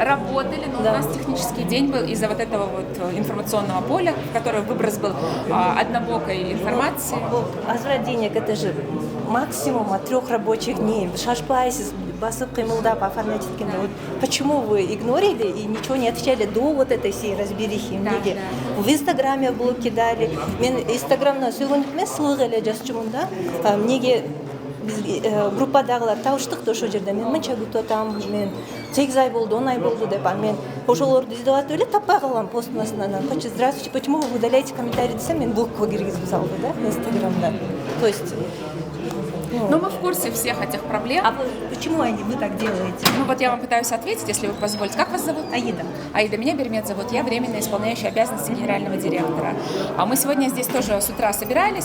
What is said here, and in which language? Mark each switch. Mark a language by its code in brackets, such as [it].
[ru] Работали, но у нас технический день был из-за вот этого вот информационного поля, в которое выброс был однобокой информации. Возврат денег это же максимум от 3 рабочих дней. [ky] Шашпайсыз, басып кыймылдап оформлять эткенде. [ru] Вот почему вы игнорили и ничего не отвечали до вот этой всей разберихи? Неге? В Инстаграме блог кидали. [ky] Мен Инстаграмна сөйлөгөнүк эмес, сылык эле жазчумун да. Неге группадагылар табыштык да ошол жерде мен мынча күтүп атам, мен 8 ай болду, 10 ай болду деп, мен ошолорду издеп атып эле таппай калгам посттун астынан. [ru] Здравствуйте, почему вы удаляете комментарий [ky] десем, мен блокко киргизип салды да, Инстаграмда. [ru] То есть Но мы в курсе всех этих проблем. А почему вы так делаете? Ну вот я вам пытаюсь ответить, если вы позволите. Как вас зовут? Аида. Аида, меня Бермет зовут. Я временно исполняющая обязанности генерального директора. А мы сегодня здесь тоже с утра собирались.